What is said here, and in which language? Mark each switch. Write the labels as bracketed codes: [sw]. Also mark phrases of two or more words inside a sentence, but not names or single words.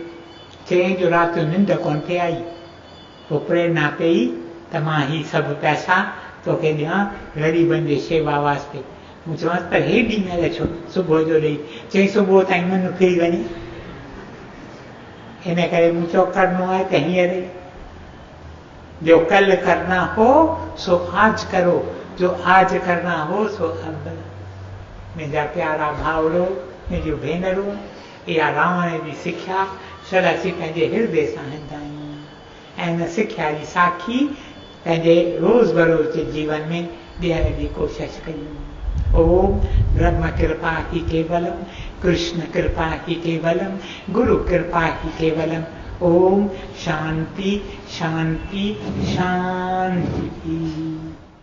[sd] चईं जो राति जो निंड कोन थे आई। पोइ प्रेरणा पई त मां ही सभु पैसा तोखे ॾियां ग़रीबनि जे शेवा वास्ते। मूं चयोमांसि पर हेॾी महिल छो सुबुह जो ॾेई? चई सुबुह ताईं मुंहुं फिरी वञे। इन करे मूं चयो करिणो आहे त हींअर ई, [hi] जो कल करना हो सो आज करो, जो आज करना हो सो अब। [sd] मुंहिंजा प्यारा भाउरो, मुंहिंजूं भेनरूं, इहा रावण जी सिख्या छड़ असीं पंहिंजे हृदय सां हलंदा आहियूं, ऐं इन सिख्या जी साखी पंहिंजे रोज़ बरोज़ जे जीवन में ॾियण जी कोशिशि कयूं। [sa] ओम ब्रह्म कृपा ही केवलम, कृष्ण कृपा ही केवलम, गुरु कृपा ही केवलम। ओम शांति शांति शांति।